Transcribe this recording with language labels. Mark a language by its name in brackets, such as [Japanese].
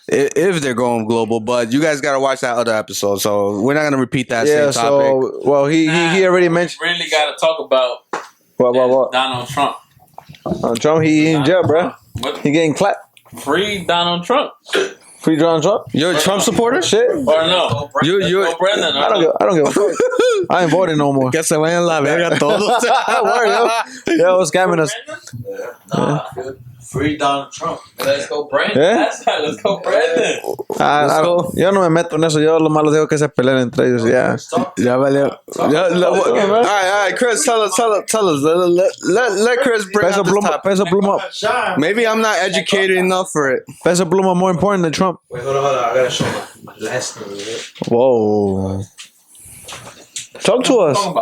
[English] If they're going global, but you guys gotta watch that other episode, so we're not gonna repeat that same topic. So, well, he already mentioned. Really got to talk about What? Donald Trump. Trump, he in jail, bro. He getting clapped. Free Donald Trump. Free Donald Trump. You're a Trump supporter? Shit. Or no? You're Brendan. I don't give a fuck. I ain't voting no more. [Spanish] Que se vayan la verga todos. [English] Word, yo, scamming us. Nah, free Donald Trump. Let's go, Brandon. Yeah? Let's go, Brandon. [Spanish] Yo no me meto en eso. Yo lo malo digo que se peleen entre ellos. Ya. Ya valió. [English] All right, Chris, tell us. Let Chris bring up this topic. Peso Pluma. Maybe I'm not educated enough for it. Peso Pluma more important than Trump. Wait, hold on. I gotta show my last name. Whoa. Talk to us.